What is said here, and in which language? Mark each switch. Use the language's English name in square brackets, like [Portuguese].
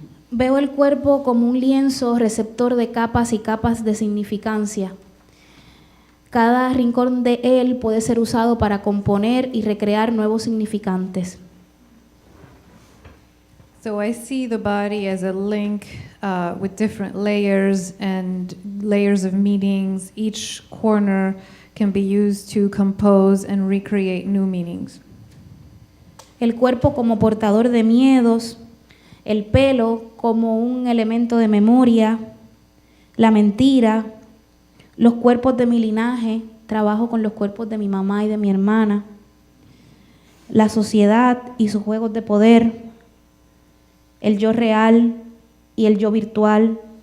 [Spanish] Veo el cuerpo como un lienzo receptor de capas y capas de significancia. Cada rincón de él puede ser usado para componer y recrear nuevos significantes. [English] So I see the body as a link with different layers and layers of meanings. Each corner can be used to compose and recreate new meanings. [Spanish] El cuerpo como portador de miedos, el pelo como un elemento de memoria, la mentira, los cuerpos de mi linaje, trabajo con los cuerpos de mi mamá y de mi hermana, la sociedad y sus juegos de poder, el yo real y el yo virtual,